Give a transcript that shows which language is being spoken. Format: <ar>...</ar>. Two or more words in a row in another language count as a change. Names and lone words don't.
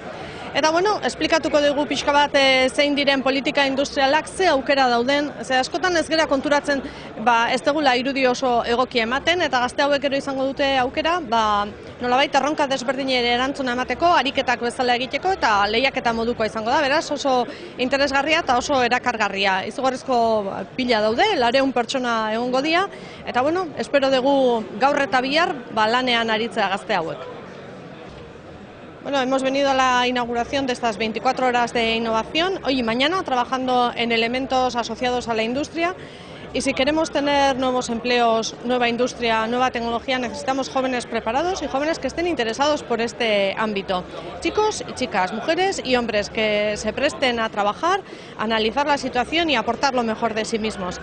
<eu>Eta bueno, esplikatuko dugu pixka bat zein diren politika industrialak, ze aukera dauden, ze askotan ez gera konturatzen ez degula irudi oso egokia ematen, eta gazte hauek ero izango dute aukera, nolabait erronka desberdinere erantzuna emateko, ariketak bezala egiteko eta lehiaketa moduko izango da, beraz oso interesgarria eta oso erakargarria. Izugarrizko pila daude, 200 pertsona egongo dira, eta bueno, espero dugu gaur eta bihar lanean aritzea gazte hauek.</eu> <es>Bueno, hemos venido a la inauguración de estas 24 horas de innovación, hoy y mañana, trabajando en elementos asociados a la industria. Y si queremos tener nuevos empleos, nueva industria, nueva tecnología, necesitamos jóvenes preparados y jóvenes que estén interesados por este ámbito. Chicos y chicas, mujeres y hombres que se presten a trabajar, a analizar la situación y a aportar lo mejor de sí mismos.</es>